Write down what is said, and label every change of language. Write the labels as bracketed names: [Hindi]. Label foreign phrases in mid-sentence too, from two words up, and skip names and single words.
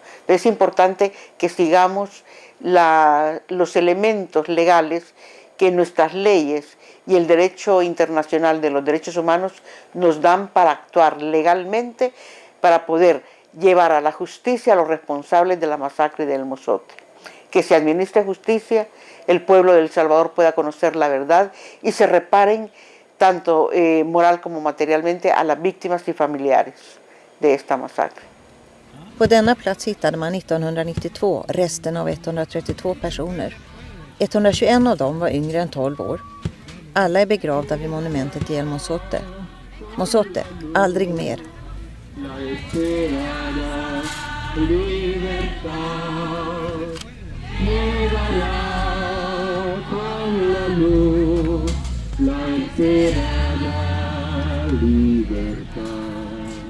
[Spanish] Es importante que sigamos los elementos legales que nuestras leyes y el derecho internacional de los derechos humanos nos dan para actuar legalmente, para poder llevar a la justicia a los responsables de la masacre del Mozote. Que se administre justicia, el pueblo de El Salvador pueda conocer la verdad y se reparen tanto moral como materialmente a las víctimas y familiares de esta masacre. [Swedish] På denna plats hittade man 1992 resten av 132 personer. 121 av dem var yngre än 12 år. Alla är begravda vid monumentet i El Mozote. Mozote, aldrig mer. [Spanish] La esperada libertad llegará con la luz, la esperada libertad.